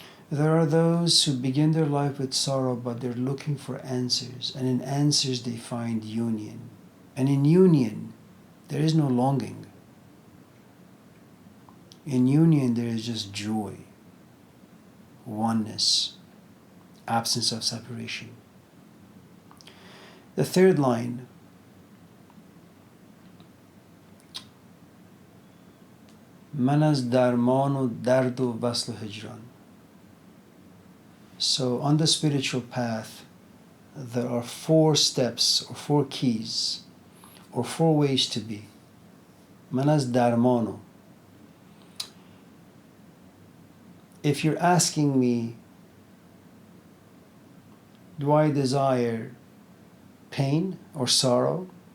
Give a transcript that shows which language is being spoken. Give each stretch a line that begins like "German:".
English: There are those who begin their life with sorrow, but they're looking for answers, and in answers they find union. And in union, there is no longing. In union, there is just joy, oneness, absence of separation. The third line,
Persian: من از درمان و درد و وصل و هجران.
English: So on the spiritual path, there are 4 steps or 4 keys or 4 ways to be.
Persian: من از درمانو.
English: If you're asking me, do I desire pain or sorrow?